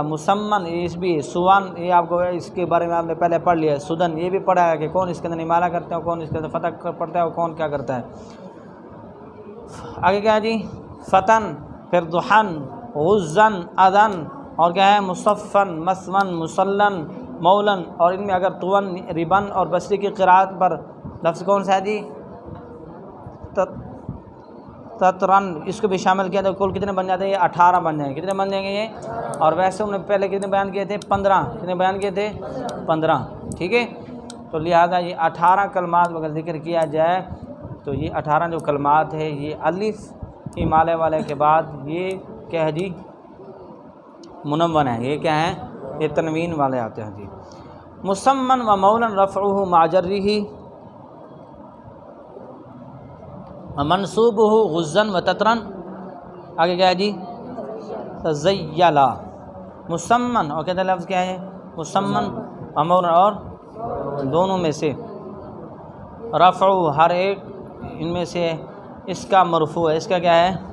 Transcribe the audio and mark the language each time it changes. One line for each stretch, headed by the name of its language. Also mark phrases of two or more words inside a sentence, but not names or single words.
Urdu: مسمن، اس بھی سون، یہ آپ کو اس کے بارے میں آپ نے پہلے پڑھ لیا ہے۔ سدن، یہ بھی پڑھا ہے کہ کون اس کے اندر امالہ کرتا ہے، کون اس کے اندر فتح پڑھتا ہے، اور کون کیا کرتا ہے۔ آگے کیا ہے جی، فتن، پھر دحن، غزن، اذن، اور کیا ہے، مصفن، مسمن، مسلن، مولن، اور ان میں اگر طون، ربن اور بصری کی قراءت پر لفظ کون سا ہے جی، تترن، اس کو بھی شامل کیا تو کل کتنے بن جاتے ہیں، یہ 18 بن جائیں گے۔ کتنے بن جائیں گے یہ، اور ویسے انہوں نے پہلے کتنے بیان کیے تھے، 15۔ کتنے بیان کیے تھے، 15، ٹھیک ہے۔ تو لہٰذا یہ 18 کلمات اگر ذکر کیا جائے تو یہ 18 جو کلمات ہے یہ الف امالے والے کے بعد یہ کیا ہے جی، منون ہے، یہ کیا ہے، یہ تنوین والے آتے ہیں جی۔
Arabic: مسمن و مولن رفعہ مع جرہ منصوبہ غزن و تترن۔
Urdu: آگے کیا ہے جی، تزیلا، مسمن، اور کہتے ہیں لفظ کیا ہے،
Arabic: مسمن و مولن،
Urdu: اور دونوں میں سے رفع ہر ایک ان میں سے اس کا مرفوع ہے، اس کا کیا ہے؟